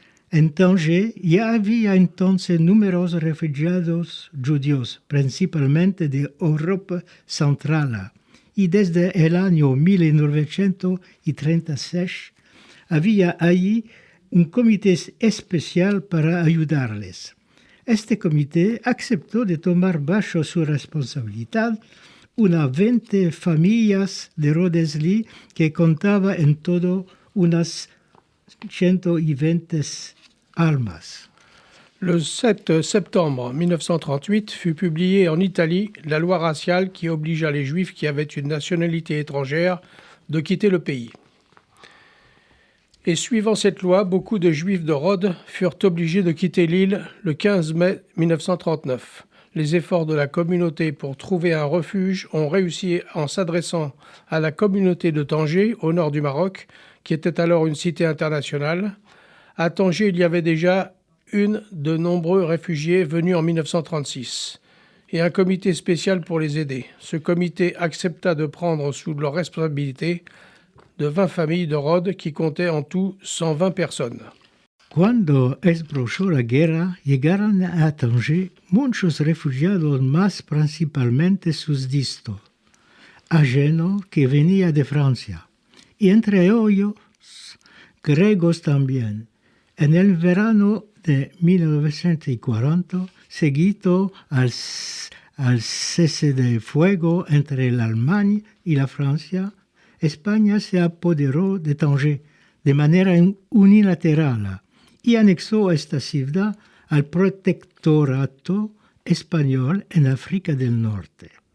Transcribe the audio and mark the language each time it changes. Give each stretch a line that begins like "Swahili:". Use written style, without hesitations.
Ladino: En Tanger ya había entonces numerosos refugiados judíos, principalmente de Europa Central, y desde el año 1936 había allí un comité especial para ayudarles. Este comité aceptó de tomar bajo su responsabilidad unas 20 familias de Rhodesley que contaba en todo unas 120 almas.
French: Le 7 septembre 1938 fut publiée en Italie la loi raciale qui obligea les Juifs qui avaient une nationalité étrangère de quitter le pays. Et suivant cette loi, beaucoup de Juifs de Rhodes furent obligés de quitter l'île le 15 mai 1939. Les efforts de la communauté pour trouver un refuge ont réussi en s'adressant à la communauté de Tanger, au nord du Maroc, qui était alors une cité internationale. À Tanger, il y avait déjà de nombreux réfugiés venus en 1936 et un comité spécial pour les aider. Ce comité accepta de prendre sous leur responsabilité de 20 familles de Rhodes qui comptaient en tout 120 personnes.
Ladino: Cuando esbrochó la guerra, llegaron a Tanger muchos refugiados más, principalmente susditos, ajenos que venían de Francia, y entre ellos griegos también. En el verano de 1940, seguido al cese de fuego entre la Alemania y la Francia, España se apoderó de Tanger de manera unilateral y anexó esta ciudad al protectorado español en África del Norte.